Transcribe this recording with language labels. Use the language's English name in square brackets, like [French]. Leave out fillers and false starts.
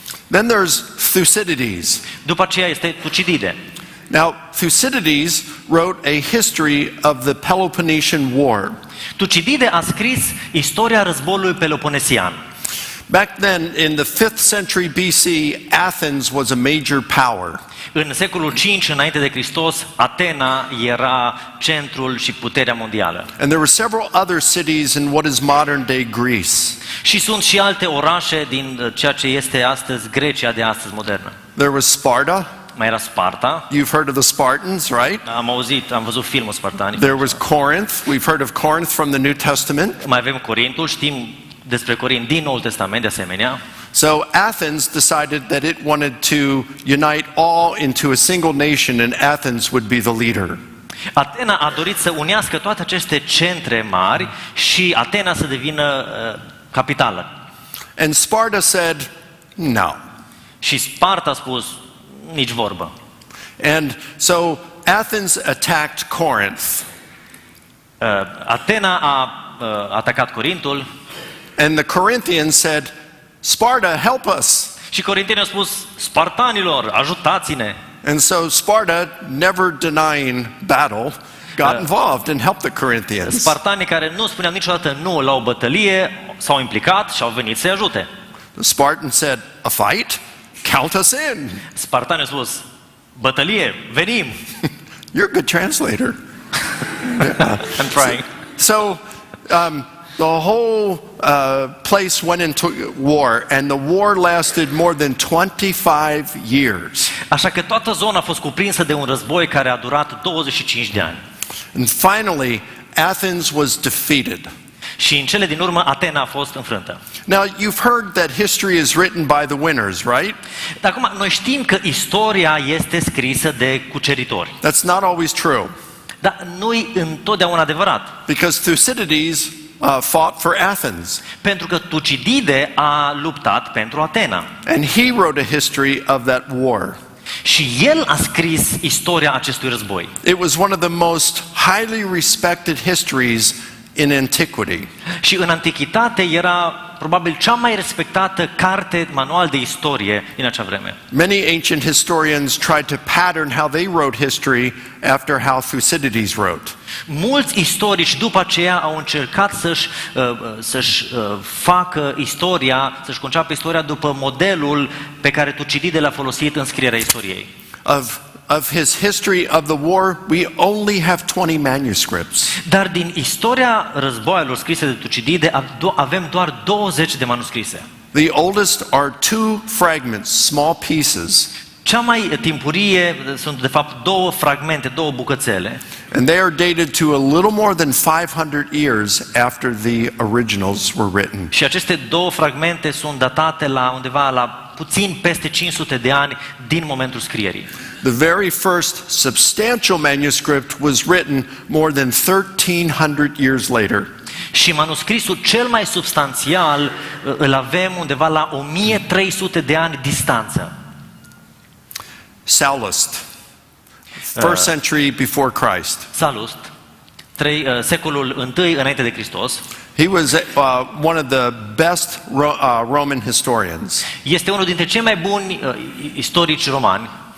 [English] Then there's Thucydides. [Romanian] După aceea este Tucidide. [English] Now, Thucydides wrote a history of the Peloponnesian War. [Romanian] Tucidide a scris istoria războiului peloponesian. [English] Back then, in the 5th century BC, Athens was a major power. [Romanian] În secolul 5 înainte de Hristos, Atena era centrul și puterea mondială. [English] And there were several other cities in what is modern-day Greece. [Romanian] Și sunt și alte orașe din ceea ce este astăzi Grecia de astăzi modernă. [English] There was Sparta. [Romanian] Mai era Sparta. [English] You've heard of the Spartans, right? [Romanian] Am văzut filmul Spartani. [English] There was Corinth. We've heard of Corinth from the New Testament. [Romanian] Mai avem Corintul, știm despre Corint din Noul Testament de asemenea. [English] So Athens decided that it wanted to unite all into a single nation, and Athens would be the leader. [Romanian] Atena a dorit să unească toate aceste centre mari și Atena să devină capitală. [English] And Sparta said, no. [Romanian] Și Sparta a spus, nici vorbă. [English] And so Athens attacked Corinth. [Romanian] Atena a atacat Corintul. [English] And the Corinthians said, Sparta, help us. [Romanian] Și corintenii au spus, spartanilor, ajutați-ne. [English] And so Sparta, never denying battle, got involved and helped the Corinthians. [Romanian] Spartanii care nu spuneau niciodată nu la o bătălie s-au implicat și au venit să-i ajute. [English] The Spartan said, a fight? Count us in. [Romanian] Spartanii au spus, bătălie, venim. [English] You're a good translator. I'm trying. So the whole place went into war, and the war lasted more than 25 years. [Romanian] Așa că toată zona a fost cuprinsă de un război care a durat 25 de ani. [English] And finally, Athens was defeated. [Romanian] Și în cele din urmă, Atena a fost înfrântă. [English] Now, you've heard that history is written by the winners, right? [Romanian] Dar acum, noi știm că istoria este scrisă de cuceritori. [English] That's not always true. [Romanian] Dar nu-i întotdeauna adevărat. [English] Because Thucydides fought for Athens. [Romanian] Pentru că Tucidide a luptat pentru Atena. [English] And he wrote a history of that war. [Romanian] Și el a scris istoria acestui război. [English] It was one of the most highly respected histories in antiquity. [Romanian] Și în antichitate era probabil cea mai respectată carte, manual de istorie din acea vreme. [English] Many ancient historians tried to pattern how they wrote history after how Thucydides wrote. [Romanian] Mulți istorici după aceea au încercat să-și facă istoria, să-și conceapă istoria după modelul pe care Tucidide l-a folosit în scrierea istoriei. [English] Of his history of the war, we only have 20 manuscripts. [Romanian] Dar din istoria războaielor scrise de Tucidide avem doar 20 de manuscrise. [English] The oldest are 2 fragments, small pieces. [Romanian] Cea mai timpurie sunt de fapt 2 fragmente, 2 bucățele. [English] And they are dated to a little more than 500 years after the originals were written. [Romanian] Și aceste 2 fragmente sunt datate la undeva la puțin peste 500 de ani din momentul scrierii. [English] The very first substantial manuscript was written more than 1300 years later. [Romanian] Și manuscrisul cel mai substanțial îl avem undeva la 1300 de ani distanță. [English] Sallust, 1st century before Christ. [Romanian] Sallust, secolul I înainte de Hristos. [English] He was one of the best Roman historians. [Romanian] Este unul dintre cei mai buni istorici romani.